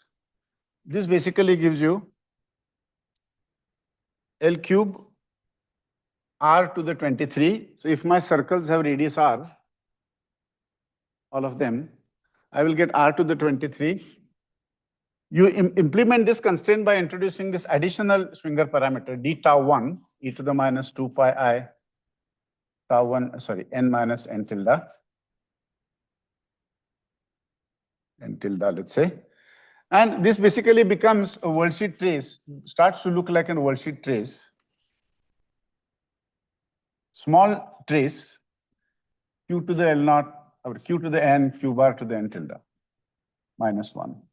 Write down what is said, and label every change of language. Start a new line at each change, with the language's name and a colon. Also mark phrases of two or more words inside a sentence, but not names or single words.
English: This basically gives you L cube r to the 23. So if my circles have radius r, all of them, I will get r to the 23. You implement this constraint by introducing this additional Schwinger parameter, d tau 1, e to the minus 2 pi I, tau 1, sorry, n minus n tilde, let's say. And this basically becomes a worldsheet trace, starts to look like a worldsheet trace. Small trace, q to the L naught, or q to the n, q bar to the n tilde, minus 1.